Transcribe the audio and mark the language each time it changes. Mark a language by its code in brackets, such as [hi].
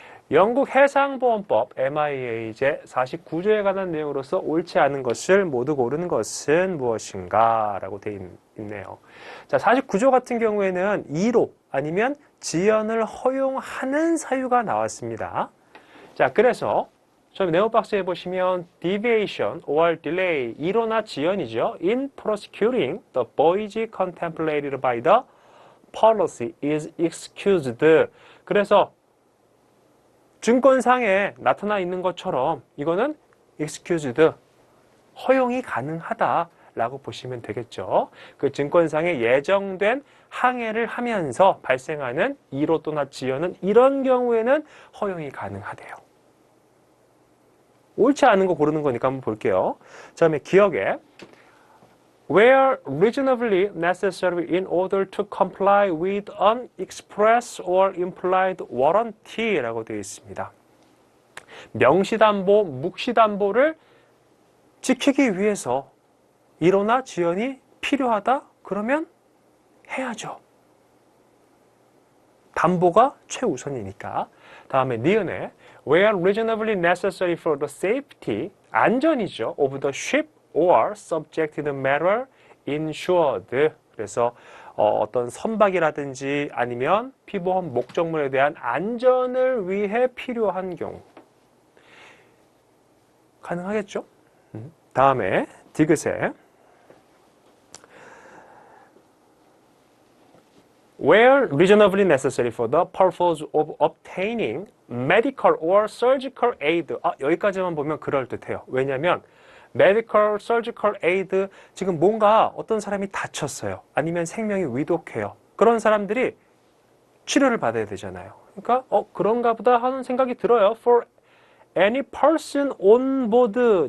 [ko] 영국 해상보험법 MIA 제49조에 관한 내용으로서 옳지 않은 것을 모두 고르는 것은 무엇인가? 라고 되어 있네요. 자, 49조 같은 경우에는 2로 아니면 지연을 허용하는 사유가 나왔습니다. 자, 그래서 저 네오박스에 보시면 [en] deviation or delay, [ko] 2로나 지연이죠. [en] in prosecuting the voyage contemplated by the policy is excused. [ko] 그래서 증권상에 나타나 있는 것처럼 이거는 excused, 허용이 가능하다라고 보시면 되겠죠. 그 증권상에 예정된 항해를 하면서 발생하는 2로 또나 지연은 이런 경우에는 허용이 가능하대요. 옳지 않은 거 고르는 거니까 한번 볼게요. 그 다음에 기억에 [en] where reasonably necessary in order to comply with an express or implied warranty라고 [ko] 되어 있습니다. 명시담보, 묵시담보를 지키기 위해서 이로나 지연이 필요하다? 그러면 해야죠. 담보가 최우선이니까. 다음에 니은에 [en] where reasonably necessary for the safety, [ko] 안전이죠. [en] of the ship or subjected matter insured. [ko] 그래서 어떤 선박이라든지 아니면 피보험 목적물에 대한 안전을 위해 필요한 경우. 가능하겠죠? 다음에 디귿에 [en] where reasonably necessary for the purpose of obtaining medical or surgical aid. [ko] 여기까지만 보면 그럴듯해요. 왜냐하면 medical, surgical aid, 지금 뭔가 어떤 사람이 다쳤어요. 아니면 생명이 위독해요. 그런 사람들이 치료를 받아야 되잖아요. 그러니까 그런가 보다 하는 생각이 들어요. [en] For any person on board.